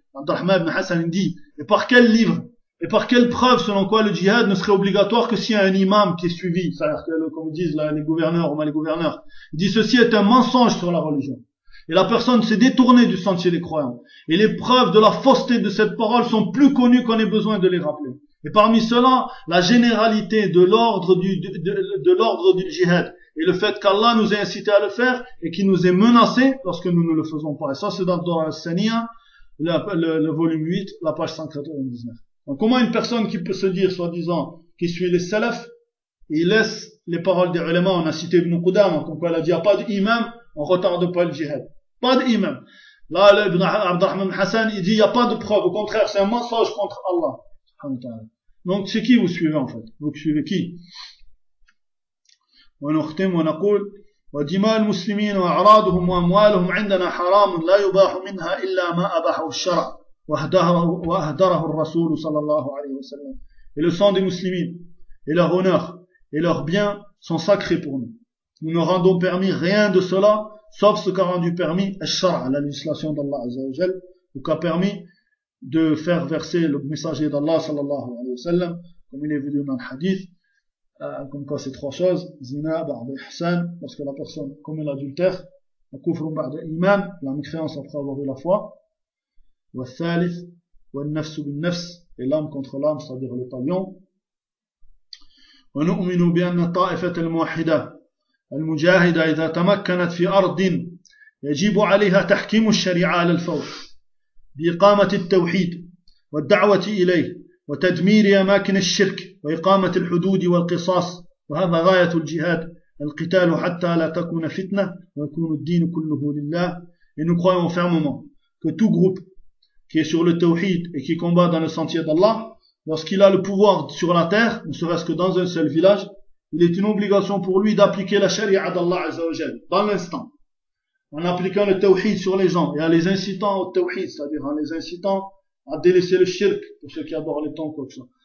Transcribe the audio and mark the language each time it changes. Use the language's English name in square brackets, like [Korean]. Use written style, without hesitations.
[French] عبد الرحمن بن حسن دي et par quel livre et par quelle preuve selon quoi le djihad ne serait obligatoire que s'il y a un imam qui est suivi, c'est-à-dire que comme disent là, les gouverneurs ou mal les gouverneurs. Il dit ceci est un mensonge sur la religion. Et la personne s'est détournée du sentier des croyants. Et les preuves de la fausseté de cette parole sont plus connues qu'on ait besoin de les rappeler. Et parmi cela, la généralité de l'ordre du djihad. Et le fait qu'Allah nous ait incité à le faire et qu'il nous ait menacé lorsque nous ne le faisons pas. Et ça c'est dans Al-Saniya, le volume 8, la page 199. Donc comment une personne qui peut se dire, soi-disant, qui suit les salafs, il laisse les paroles des ulama, on a cité Ibn Qudama, comme quoi il a dit, il n'y a pas d'imam, on ne retarde pas le djihad. Pas d'imam. Là, Ibn Abd al-Rahman Hassan, il dit, il n'y a pas de preuve. Au contraire, c'est un mensonge contre Allah. Donc, c'est qui vous suivez, en fait? Vous suivez qui? On a dit, on a dit, [Arabic] وَدِمَا الْمُسْلِمِينَ وَأَعْرَادُهُمْ وَأَمْوَالُهُمْ عِنْدَنَا حَرَامٌ لَا يُبَاحُ مِنْهَا إِلَّا مَا أَبَحَهُ الشَّرَعُ وَأَهْدَرَهُ الرَّسُولُ صَلَّى اللَّهُ عَلَيْهِ وَسَلَّمَ. [French] Et le sang des musulmans, et leur honneur, et leurs biens sont sacrés pour nous. Nous ne rendons permis rien de cela, sauf ce qu'a rendu permis Ash-Shar'a, la législation d'Allah Azza wa Jal, ou qu'a permis de faire verser le messager d'Allah sallallahu alayhi wa sallam, comme il est venu dans le hadith, comme quoi ces trois choses, [Arabic] zina, ba'd al-ihsan, [French] lorsque la personne commet l'adultère, [Arabic] la kufru ba'd al-iman, [French] la mécréance après avoir eu la foi, wa thalith, [Arabic] wa al-nafs bin-nafs, [French] et l'âme contre l'âme, c'est-à-dire le talion. [Arabic] ونؤمن بأن الطائفة الموحدة المجاهدة إذا تمكنت في أرض يجب عليها تحكيم الشريعة على الفور بإقامة التوحيد والدعوة إليه وتدمير أماكن الشرك وإقامة الحدود والقصاص وهذا غاية الجهاد القتال حتى لا تكون فتنة ويكون الدين كله لله. [French] Et nous croyons fermement que tout groupe qui est sur le tawhid et qui combat dans le sentier d'Allah, lorsqu'il a le pouvoir sur la terre, ne serait-ce que dans un seul village, il est une obligation pour lui d'appliquer la sharia d'Allah Azzawajal, dans l'instant, en appliquant le tawhid sur les gens, et en les incitant au tawhid, c'est-à-dire en les incitant à délaisser le shirk, pour ceux qui adorent les tombes, quoi que ce soit.